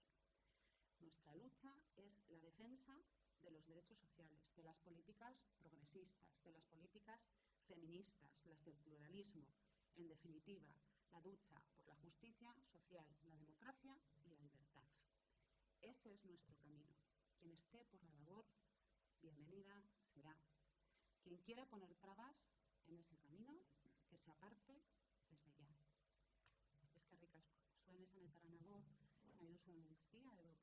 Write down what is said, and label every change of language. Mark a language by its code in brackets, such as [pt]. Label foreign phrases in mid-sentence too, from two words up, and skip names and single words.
[es] Nuestra lucha es la defensa de los derechos sociales, de las políticas progresistas, de las políticas feministas, las del pluralismo, en definitiva, la lucha por la justicia social, la democracia y la libertad. Ese es nuestro camino. Quien esté por la labor, bienvenida será. Quien quiera poner trabas en ese camino, que se aparte desde ya. [eu] Eskerrik asko. Zuen esanetara nago, nahi duzuen guztia